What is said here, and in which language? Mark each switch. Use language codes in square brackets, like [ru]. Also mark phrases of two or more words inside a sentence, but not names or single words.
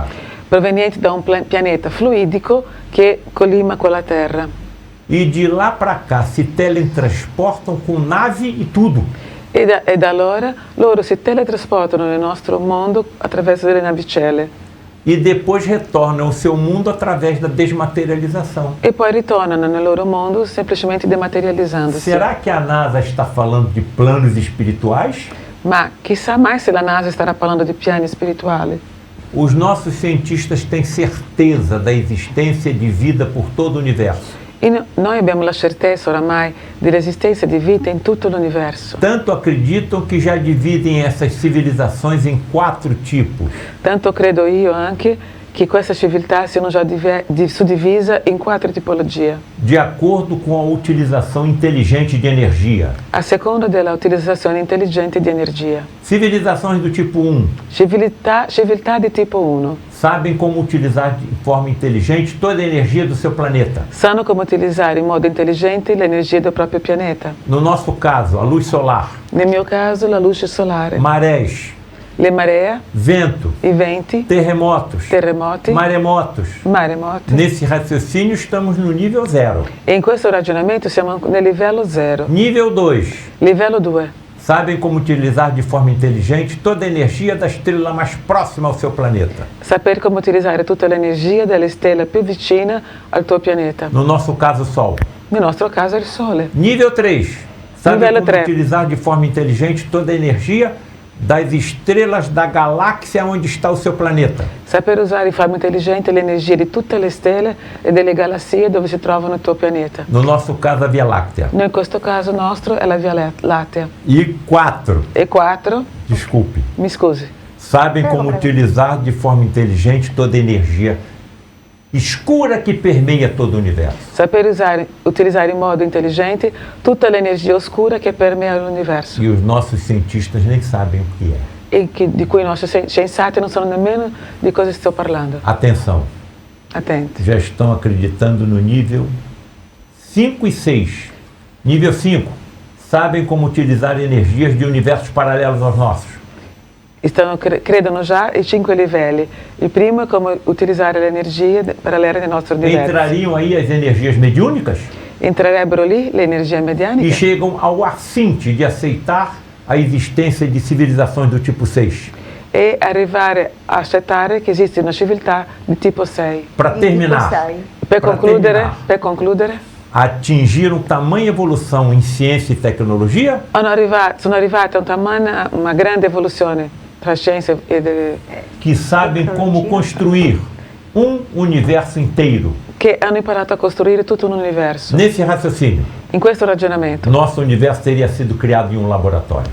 [it] provenienti da un pianeta fluidico che collima con la Terra. [pt] E de lá para cá se teletransportam com nave e tudo. [it] E da allora loro si teletrasportano nel nostro mondo attraverso delle navicelle [pt] E depois retornam ao seu mundo através da desmaterialização. [it] e poi ritornano nel loro mondo semplicemente dematerializzandosi. [pt] Será que a NASA está falando de planos espirituais? [it] Ma chissà mai se la NASA starà parlando di piani spirituali. [pt] Os nossos cientistas têm certeza da existência de vida por todo o universo. [it] E noi abbiamo la certezza oramai dell'esistenza di vita in tutto l'universo. [pt] Tanto acreditam que já dividem essas civilizações em 4 tipos. [it] Tanto credo io anche che questa civiltà siano già suddivisa in 4 tipologie, [pt] De acordo com a utilização inteligente de energia. [it] a seconda della utilizzazione intelligente di energia. [pt] Civilizações do tipo 1 [it] Civiltà di tipo 1 [pt] sabem como utilizar de forma inteligente toda a energia do seu planeta. [it] sanno come utilizzare in modo intelligente l'energia del proprio pianeta. [pt] No nosso caso, a luz solar, [it] Nel mio caso la luce solare, [pt] marés, [it] le maree, [pt] vento, [it] i venti, [pt] terremotos, [it] terremoti, [pt] maremotos. [it] maremoti. [pt] Nesse raciocínio estamos no nível 0. [it] E in questo ragionamento siamo nel livello 0. [pt] Nível 2. [it] Livello 2. [pt] Sabem como utilizar de forma inteligente toda a energia da estrela mais próxima ao seu planeta. [it] Saper come utilizzare tutta l'energia della stella più vicina al tuo pianeta. [pt] No nosso caso, o Sol. [it] Nel nostro caso è il Sole. [pt] Nível 3. Sabem Nível como 3. utilizar de forma inteligente toda a energia das estrelas da galáxia onde está o seu planeta. [it] Saper usare in forma intelligente l'energia di tutte le stelle e delle galassie dove si trovano il tuo pianeta. [pt] No nosso caso, a Via Láctea. [it] In questo caso nostro è la Via Lattea. [pt] E 4. [it] E 4, [pt] Desculpe. [it] mi scusi, [pt] Sabem como utilizar de forma inteligente toda a energia escura que permeia todo o universo. [it] saper utilizzare in modo intelligente tutta l'energia oscura che permea l'universo [pt] E os nossos cientistas nem sabem o que é. [it] e di cui i nostri scienziati non sanno nemmeno di cosa sto parlando. [pt] Atenção, [it] Attenti. [pt] já estão acreditando no nível 5 e 6. Nível 5, sabem como utilizar energias de universos paralelos aos nossos. [it] Credono già i 5 livelli. Il primo è come utilizzare le energie parallele del nostro universo. [pt] Entrariam aí as energias mediúnicas [it] Entrerebbero lì le energie e medianiche [pt] chegam ao assinte de aceitar a existência de civilizações do tipo 6. [it] e arrivare a accettare che esiste una civiltà di tipo 6. [pt] Para [it] Di [pt] terminar, [it] tipo 6. Per concludere, [pt] atingiram tamanha evolução em ciência e tecnologia [it] sono arrivate a una grande evoluzione tra scienze [pt] que sabem como construir um universo inteiro. [it] che hanno imparato a costruire tutto un universo. [pt] Nesse raciocínio, [it] In questo ragionamento, [pt] nosso universo teria sido criado em um laboratório.